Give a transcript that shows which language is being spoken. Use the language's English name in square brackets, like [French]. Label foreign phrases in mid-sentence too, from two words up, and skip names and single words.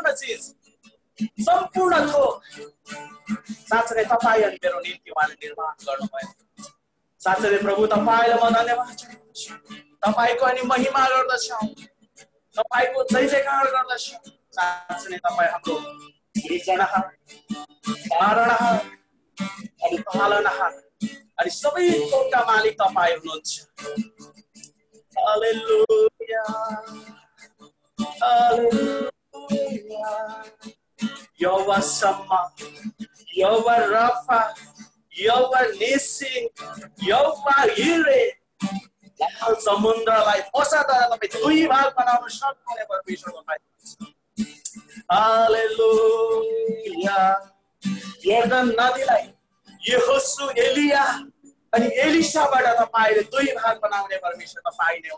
[Nepali] चिज सम्पूर्ण थोक साँच्चै तपाईँ अनि मेरो निम्ति उहाँले निर्माण गर्नुभयो साँच्चै प्रभु तपाईँलाई म धन्यवाद चढाउँछु तपाईँको अनि महिमा गर्दछौँ तपाईँको जय जयकार गर्दछौँ साँच्चै तपाईँ हाम्रो सृजनहार पालनहार अनि पालनहार अनि सबै थोकका मालिक तपाईँ हुनुहुन्छ हालेलुया हालेलुया यहोवा सम्मा यहोवा रफा यहोवा निसी यहोवा हिरे लाल समुद्रलाई पसाद्वारा तपाईँ दुई भाग बनाउन सक्नुहुने परमेश्वर तपाईँ हालेलुया यर्दन नदीलाई यहोशू एलिया अनि एलिसाबाट तपाईले दुई भाग बनाउने परमेश्वर तपाईँ नै